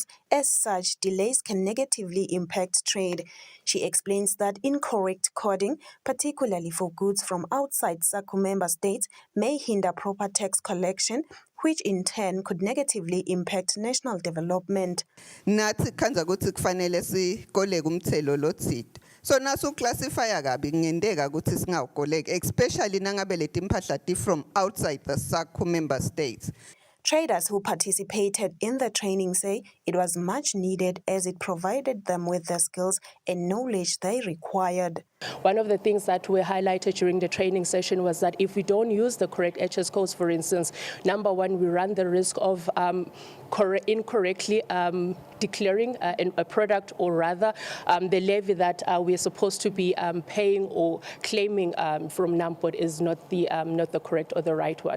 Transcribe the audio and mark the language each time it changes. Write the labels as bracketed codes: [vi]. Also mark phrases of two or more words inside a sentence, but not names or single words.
[en] As such, delays can negatively impact trade. She explains that incorrect coding, particularly for goods from outside SACU member states, may hinder proper tax collection, which in turn could negatively impact national development. [ss] Nathi khanza ukuthi kufanele sikoleke umthelo lothide. So nasu classify kabi ngendeka ukuthi singawukoleki, especially nangabe leti impahla ti [en] from outside the SACU member states. Traders who participated in the training say it was much needed as it provided them with the skills and knowledge they required. One of the things that were highlighted during the training session was that if we don't use the correct HS codes, for instance, number one, we run the risk of incorrectly declaring a product, or rather the levy that we're supposed to be paying or claiming from NAMPOD is not the correct or the right one.